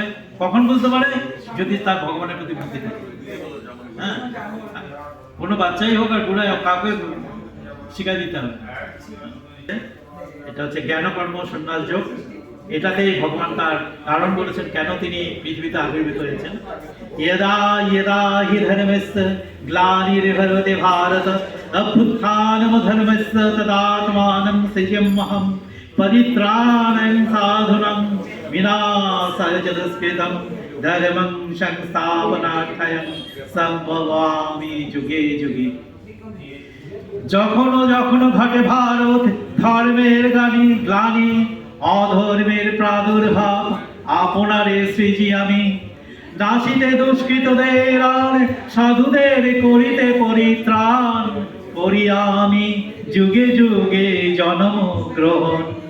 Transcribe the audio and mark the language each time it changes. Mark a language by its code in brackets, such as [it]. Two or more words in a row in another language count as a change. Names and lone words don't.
[bn] কখন বুঝতে পারে? যদি তার ভগবানের প্রতি ভক্তি থাকে। হ্যাঁ, কোনো বাচ্চাই হোক আর বুড়াই হোক, কাউকে শিখাই দিতে হবে। এটা হচ্ছে জ্ঞান কর্ম সন্ন্যাস যোগ। এটাতেই ভগবান তার কারণ বলেছেন কেন তিনি পৃথিবীতে আবির্ভূত হয়েছেন। [sa] यदा यदा हि धर्मस्य ग्लानिर्भवति भारत अभ्युत्थानमधर्मस्य तदात्मानं सृजाम्यहं परित्राणं साधुनं विनाशाय च दुष्कृतं धर्मं संस्थापनार्थं संभवामि যুগে যুগে। [bn] যখনো যখনো ঘটে ভারত ধর্মের গ্লানি, অধর্মের প্রাদুর্ভাব, আপনারে সৃজি আমি। নাসিতে দুষ্কৃতদের আর সাধুদের করিতে পরিত্রাণ, করিয়া আমি যুগে যুগে জন্ম গ্রহণ।